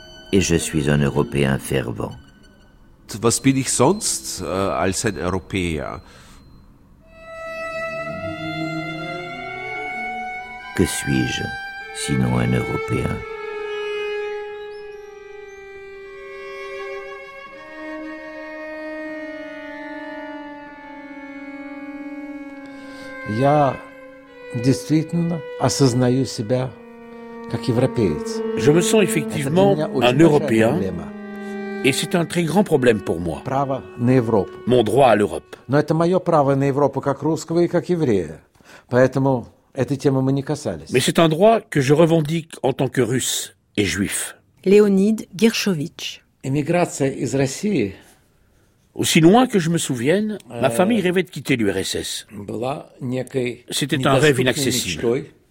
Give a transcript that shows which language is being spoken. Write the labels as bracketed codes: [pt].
[fr] Et je suis un Européen fervent. [de] Was bin ich sonst als ein Europäer? [fr] Que suis-je, sinon un Européen? [ru] Я действительно осознаю себя как европеец. [fr] Je me sens effectivement un Européen. Et c'est un très grand problème pour moi. [ru] Право на Европу. [fr] Mon droit à l'Europe. [ru] Но это мое право на Европу как русского и как еврея. Поэтому этой темы мы не касались. [fr] Mais c'est un droit que je revendique en tant que russe et juif. [ru] Леонид Гершович. Эмиграция из России. [fr] Aussi loin que je me souvienne, ma famille rêvait de quitter l'URSS. [ru] Была некой. [fr] C'était un rêve inaccessible.